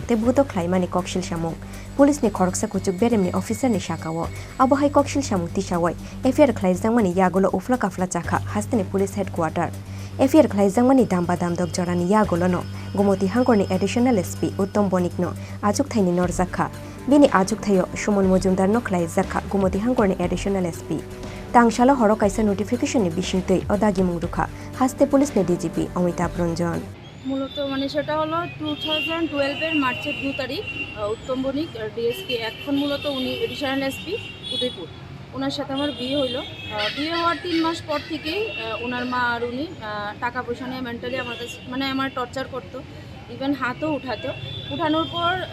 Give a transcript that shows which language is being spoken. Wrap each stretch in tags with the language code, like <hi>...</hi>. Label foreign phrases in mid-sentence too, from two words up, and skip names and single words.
<trp>te butok khlaimani kokshil shamu Police ni Khorang kuchuk berem ni officer ni shakawo abo hai kokshil shamu tishawai FIR Khlaijakmani Yakulo ufla kafla chakha hasteni</trp> <en>police headquarter</en> <trp>FIR Khlaijakmani Damba Jorani Yakulo no Gomati Hangkhorni</trp> <en>Additional SP</en> <trp>Uttam Banikno Achukthaini Norkha bini Achukthayo Shumon Mojumdar no Khlaijakha Gomati Hangkhorni</trp> <en>Additional SP</en> <trp>Tangshala horo kaisa notification ni bishingtei odagi mungrekha haste police ni DGP Amitabh Ranjan</trp> <bn>মূলত মানে সেটা হলো 2012 এর মার্চের 2 তারিখ উত্তম বণিক ডিএসপি এখন মূলত উনি এডিশনাল এসপি উদয়পুর ওনার সাথে আমার বিয়ে হলো বিয়ে হওয়ার 3 মাস পর থেকেই ওনার মা আর উনি টাকা পয়সা নিয়ে মেন্টালি আমার কাছে মানে আমার টর্চার করতো ইভেন হাতও উঠানোর পর</bn>